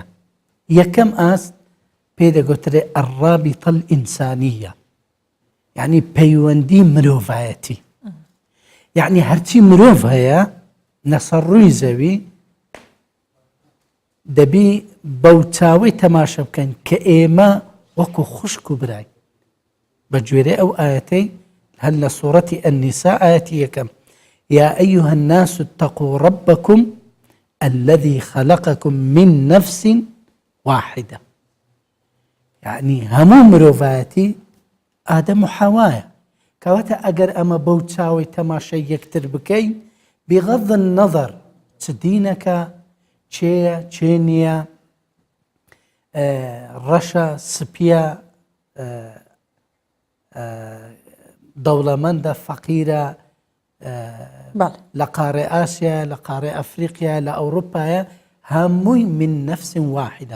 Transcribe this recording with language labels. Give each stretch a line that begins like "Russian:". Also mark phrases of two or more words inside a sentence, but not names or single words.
Central Kurdish: یەکەم ئاست پێی دەگوترێ
Arabic: ئەڕابیتە ئینسانیە،
Central Kurdish: یعنی پەیوەندی مرۆڤایەتی، یعنی هەرچی مرۆڤ هەیە لەسەر ڕووی زەوی دەبی بەو چاوەی تەماشە بکەین کە ئێمە وەکو خوشک و برای. بە گوێرەی ئەو ئاەتەی هەل لە سوورەتی ئەنیسا ئاەتی یەکەم
Arabic: یا ئەیها الناس اتقوا ربكم الذي خلقكم من نفس واحدة،
Central Kurdish: يعني هەموو مرۆڤایەتی ئادەم و حەوایە. کەواتە ئەگەر ئەمە بەو چاوەی تەماشای یەکتر بکەین
Arabic: بغض النظر
Central Kurdish: چ دینەکە چێیە چێ نییە، ڕەشە سپیە، دەوڵەمەندە فەقیرە، لە قارێ ئاسیا لە قارێ ئەفریقیا لە ئەوروپایە، هەمووی
Arabic: من نفس واحدە.